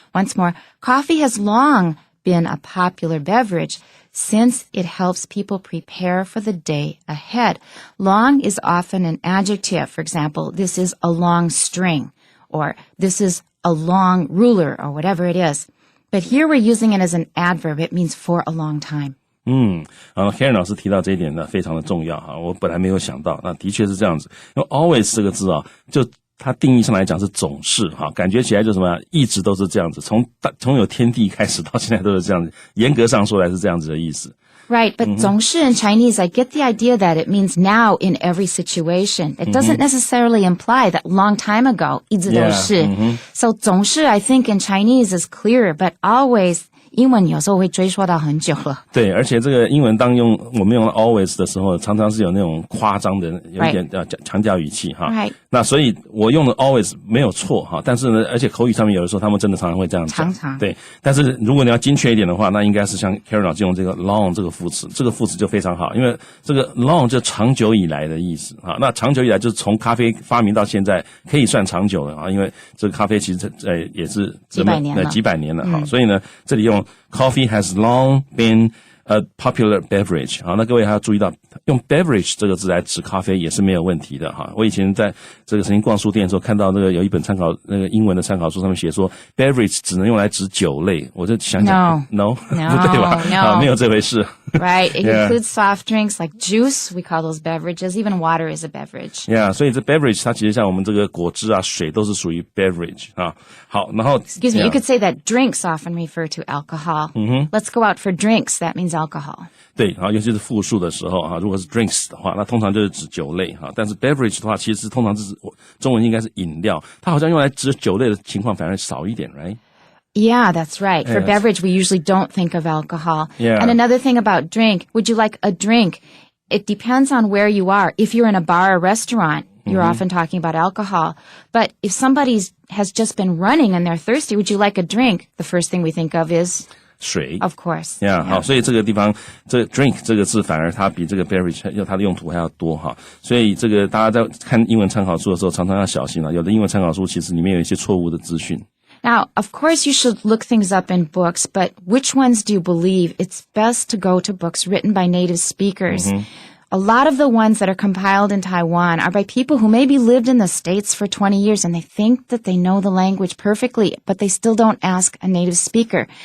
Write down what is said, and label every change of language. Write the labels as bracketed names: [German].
[English] Once more, coffee has long been a popular beverage since it helps people prepare for the day ahead. Long is often an adjective. For example, this is a long string, or this is a long ruler, or whatever it is. But here we're using it as an adverb. It means for a long time. [Chinese] 然后 Karen 老师提到这一点呢，非常的重要哈，我本来没有想到，那的确是这样子。因为 always 这个字啊，就它定义上来讲是总是哈，感觉起来就什么，一直都是这样子，从有天地开始到现在都是这样子。严格上说来是这样子的意思。 [English] Right, but 总是 in Chinese, I get the idea that it means now in every situation. It doesn't necessarily imply that long time ago, 一直都是. So 总是 I think in Chinese is clearer, but always 英文有时候会追溯到很久了。 [Chinese] 对，而且这个英文当我们用 always 的时候，常常是有那种夸张的，有一点强调语气哈。 [English] Right. [Chinese] 那所以我用的 always 没有错哈，但是呢，而且口语上面有的时候他们真的常常会这样讲。常常。对，但是如果你要精确一点的话，那应该是像 Karen 老师用这个 long 这个副词，这个副词就非常好，因为这个 long 就长久以来的意思哈。那长久以来就是从咖啡发明到现在可以算长久了啊，因为这个咖啡其实也是几百年了哈。 [English] 所以呢，这里用 Coffee has long been a popular beverage. [Chinese] 好，那各位还要注意到，用 beverage 这个字来指咖啡也是没有问题的哈。我以前在这个曾经逛书店的时候，看到那个有一本那个英文的参考书，上面写说 beverage 只能用来指酒类，我就想想 no 不对吧？没有这回事。 [English] Right, it includes soft drinks like juice. We call those beverages. Even water is a beverage. [Chinese] Yeah, 所以这 beverage 它其实像我们这个果汁啊、水都是属于 beverage 啊。好，然后 [English] Excuse me, you could say that drinks often refer to alcohol. Let's go out for drinks. That means alcohol. [Chinese] 对，然后尤其是复数的时候啊，如果是 drinks 的话，那通常就是指酒类哈。但是 beverage 的话，其实通常是中文应该是饮料，它好像用来指酒类的情况反而少一点 ，right? [English] Yeah, that's right. For beverage, we usually don't think of alcohol. Yeah. And another thing about drink, would you like a drink? It depends on where you are. If you're in a bar or restaurant, you're often talking about alcohol. But if somebody has just been running and they're thirsty, would you like a drink? The first thing we think of is [Chinese] 水 [English] Of course. [Chinese] Yeah, 好，所以这个地方这个 drink 这个字反而它比这个 beverage 它的用途还要多哈。所以这个大家在看英文参考书的时候，常常要小心了。有的英文参考书其实里面有一些错误的资讯。 [English] Now, of course, you should look things up in books, but which ones do you believe? It's best to go to books written by native speakers. A lot of the ones that are compiled in Taiwan are by people who maybe lived in the States for 20 years and they think that they know the language perfectly, but they still don't ask a native speaker.